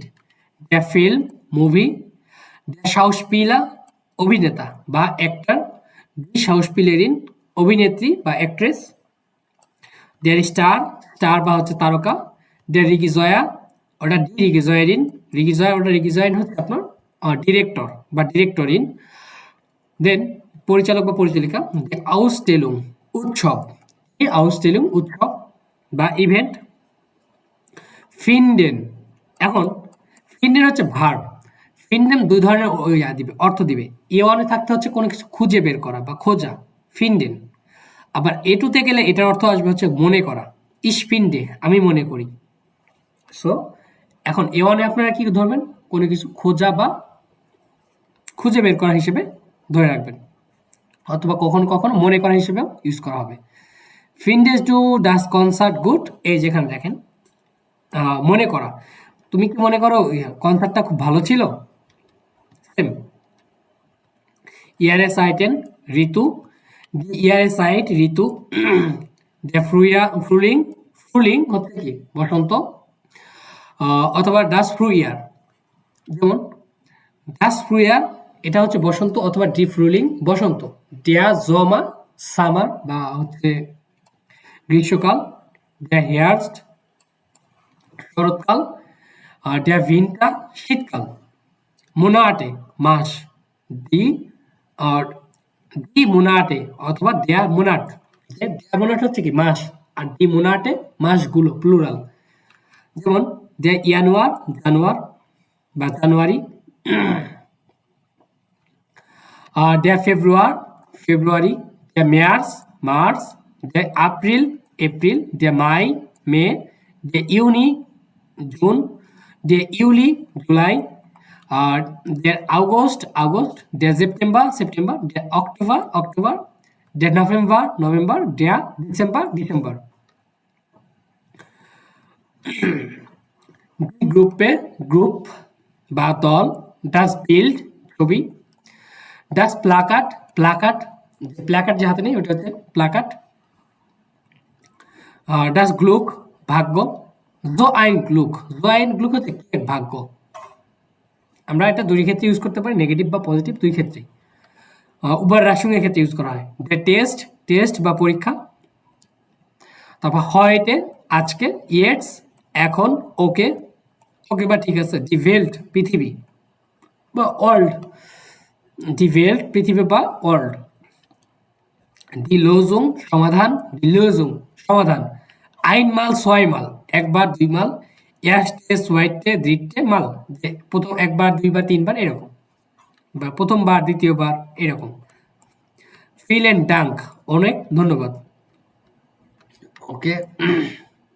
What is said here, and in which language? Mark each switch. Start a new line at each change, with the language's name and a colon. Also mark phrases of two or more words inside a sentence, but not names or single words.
Bangla: der ফিল্ম মুভি।
German: der Schauspieler
Bangla: অভিনেতা বা অ্যাক্টর,
German: die Schauspielerin
Bangla: অভিনেত্রী বা অ্যাক্ট্রেস। der স্টার, স্টার বা হচ্ছে তারকা।
German: der Regisseur
Bangla: ওটা
German: die Regisseurin,
Bangla: Regisseur ওটা Regisseurin হচ্ছে আপনার ডিরেক্টর বা ডিরেক্টরিন। দেন পরিচালক বা পরিচালিকা।
German: der Ausstellung
Bangla: উৎসব,
German: die Ausstellung
Bangla: উৎসব বা ইভেন্ট। finden, এখন finden হচ্ছে ভার্ব। finden দুই ধরনের দিবে, অর্থ দিবে। A1 এ থাকতে হচ্ছে কোনো কিছু খুঁজে বের করা বা খোঁজা, finden। আবার A2 তে গেলে এটার অর্থ আসবে হচ্ছে মনে করা,
German: ich finde,
Bangla: আমি মনে করি। সো এখন A1 এ আপনারা কি ধরবেন, কোনো কিছু খোঁজা বা খুঁজে বের করা হিসেবে ধরে রাখবেন, অথবা কখনো কখনো মনে করা হিসেবেও ইউজ করা হবে।
German: findest du das Konzert gut,
Bangla: এই যেখানে দেখেন মনে করা, তুমি কি মনে করো কনসার্টটা খুব ভালো ছিল, সেম। ইয়ারেসাইটেন ঋতু, ইয়ারেসাইট ঋতু।
German: der Frühling,
Bangla: ফ্রুলিং হচ্ছে কি বসন্ত, অথবা
German: das Frühjahr,
Bangla: যেমন
German: das Frühjahr
Bangla: এটা হচ্ছে বসন্ত অথবা
German: die Frühling
Bangla: বসন্ত।
German: der Sommer
Bangla: সামার বা হচ্ছে গ্রীষ্মকাল।
German: der Herbst
Bangla: শরৎকাল।
German: der Winter
Bangla: শীতকাল। Monate মাস,
German: die Monate
Bangla: অথবা
German: der Monat, der Monat
Bangla: হচ্ছে কি মাস, আর
German: die Monate
Bangla: মাসগুলো প্লুরাল, যেমন
German: der Januar
Bangla: জানুয়ার বা জানুয়ারি।
German: der Februar
Bangla: ফেব্রুয়ারি।
German: der März
Bangla: মার্চ।
German: der April
Bangla: এপ্রিল।
German: der Mai
Bangla: মে।
German: der Juni
Bangla: জুন।
German: der Juli
Bangla: জুলাই। আর
German: der August
Bangla: আগস্ট।
German: der September
Bangla: সেপ্টেম্বর।
German: der October
Bangla: অক্টোবর।
German: der November
Bangla: নভেম্বর।
German: der December
Bangla: ডিসেম্বর। গ্রুপে গ্রুপ বা দল।
German: das Bild
Bangla: ছবি।
German: das Plakat
Bangla: প্লাকাট, প্লাকাট যে হাতে নেই ওটা হচ্ছে প্লাকাট।
German: das Glück
Bangla: ভাগ্য।
German: so ein Glück, so ein Glück
Bangla: হচ্ছে কি ভাগ্য। আমরা এটা দুই ক্ষেত্রে ইউজ করতে পারি, নেগেটিভ বা পজিটিভ দুই ক্ষেত্রে। উবার এর ক্ষেত্রে ইউজ করা হয়।
German: der Test,
Bangla: টেস্ট বা পরীক্ষা। তারপর heute আজকে। jetzt এখন। ওকে, ওকে বা ঠিক আছে।
German: die Welt
Bangla: পৃথিবী বা ওয়ার্ল্ড,
German: die Welt
Bangla: পৃথিবী বা ওয়ার্ল্ড।
German: die Lösung
Bangla: সমাধান,
German: die Lösung
Bangla: সমাধান।
German: einmal zweimal
Bangla: একবার দুইবার।
German: erste zweite dritte mal
Bangla: যে প্রথম একবার দুইবার তিনবার এরকম, বা প্রথমবার দ্বিতীয়বার এরকম।
German: vielen Dank
Bangla: অনেক ধন্যবাদ। ওকে।